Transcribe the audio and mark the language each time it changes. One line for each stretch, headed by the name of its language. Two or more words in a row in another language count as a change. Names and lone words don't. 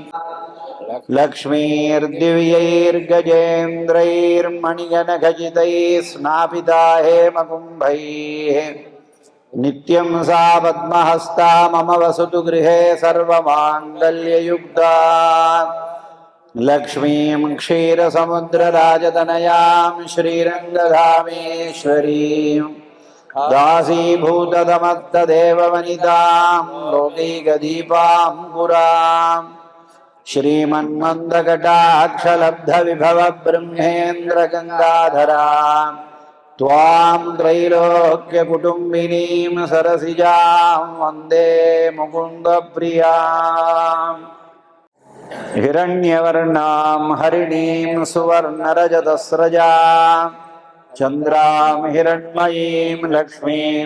Sanskrit: लक्ष्मीर्दिव्यैर्गजेन्द्रैर्मणिकनकजितैः स्नापिता हेमकुम्भैः नित्यं सा पद्महस्ता मम वसतु गृहे सर्वमाङ्गल्ययुक्ता लक्ष्मीं क्षीरसमुद्रराजतनयां श्रीरङ्गधामेश्वरीम् दासीभूततमत्तदेववनितां लोकैकदीपां पुराम् श्रीमन्मन्दकटाक्षलब्धविभवब्रह्मेन्द्रगङ्गाधराम् त्वां त्रैलोक्यकुटुम्बिनीं सरसिजां वन्दे मुकुन्दप्रियाम् हिरण्यवर्णां हरिणीं सुवर्णरजतस्रजाम् चन्द्रां हिरण्मयीं लक्ष्मीं